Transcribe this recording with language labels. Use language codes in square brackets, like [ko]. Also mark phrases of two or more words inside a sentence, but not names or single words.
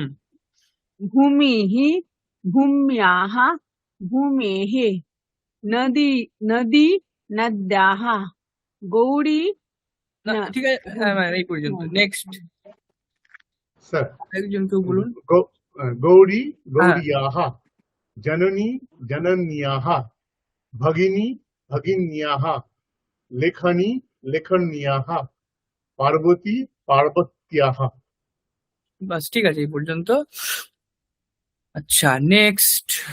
[sa] ভূমিः ভূম্যাः ভূমেः নদ্যাः গৌরী [bn] না, না ঠিক আছে, হ্যাঁ ম্যাম, এই পর্যন্ত। নেক্সট सर একজন কেউ বলুন। [sa] गौरी [bn] হ্যাঁ [sa] गौर्याः जननी जनन्याः भगिनी भगिन्याः लेखनी लेखन्याः पार्वती पार्वत्याः [bn] বাস, ঠিক আছে এই পর্যন্ত। আচ্ছা, নেক্সট